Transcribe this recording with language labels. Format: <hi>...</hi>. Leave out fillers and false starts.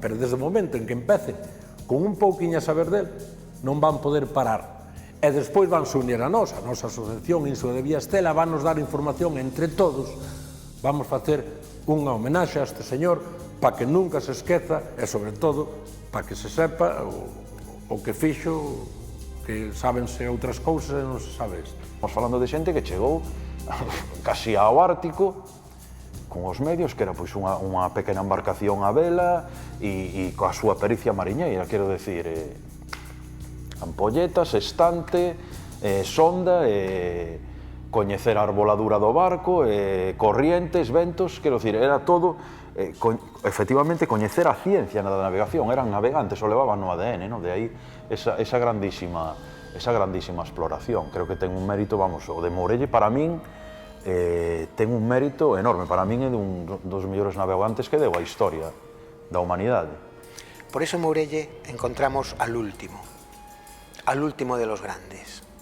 <gl>Pero desde o momento en que empecen con un pouquiño a saber del, non van poder parar. E despois van se unir a nosa asociación Inso de Vía Estela, van nos dar información entre todos, vamos facer unha homenaxe a este señor para que nunca se esqueza e, sobre todo, para que se sepa o que fixo, que sábense outras cousas e non se sabe isto. Estamos falando de xente que chegou casi ao Ártico con os medios, que era unha pequena embarcación a vela e coa súa pericia mariñeira, quero decir, ampolletas, estante, sonda e coñecer a arboladura do barco, corrientes, ventos, quero dicir, era todo, efectivamente, coñecer a ciencia da navegación, eran navegantes, o levaban no ADN, no? De aí esa grandísima exploración. Creo que ten un mérito, vamos, o de Mourelle para min ten un mérito enorme, para min é un dos mellores navegantes que deu a historia da humanidade.</gl> <es>Por eso en Mourelle encontramos al último de los grandes.</es>